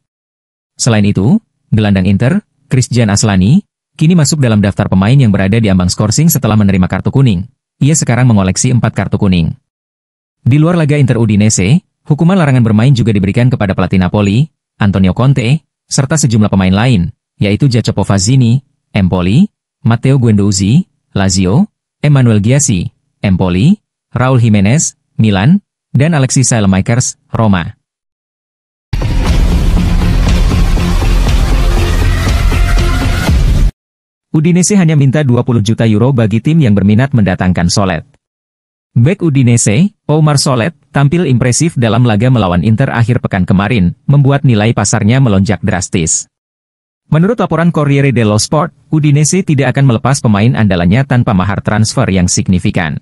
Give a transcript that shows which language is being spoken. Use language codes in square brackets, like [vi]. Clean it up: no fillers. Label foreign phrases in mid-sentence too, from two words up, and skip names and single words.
[id] Selain itu, gelandang Inter, Christian Aslani, kini masuk dalam daftar pemain yang berada di ambang skorsing setelah menerima kartu kuning. Ia sekarang mengoleksi 4 kartu kuning. Di luar laga Inter Udinese, hukuman larangan bermain juga diberikan kepada pelatih Napoli, Antonio Conte, serta sejumlah pemain lain, yaitu Jacopo Fazzini, Empoli, Matteo Guendouzi, Lazio, Emmanuel Gyasi, Empoli, Raul Jimenez, Milan, dan Alexis Saelemaekers, Roma. Udinese hanya minta 20 juta euro bagi tim yang berminat mendatangkan Solet. Bek Udinese, Oumar Solet, tampil impresif dalam laga melawan Inter akhir pekan kemarin, membuat nilai pasarnya melonjak drastis. Menurut laporan Corriere dello Sport, Udinese tidak akan melepas pemain andalannya tanpa mahar transfer yang signifikan.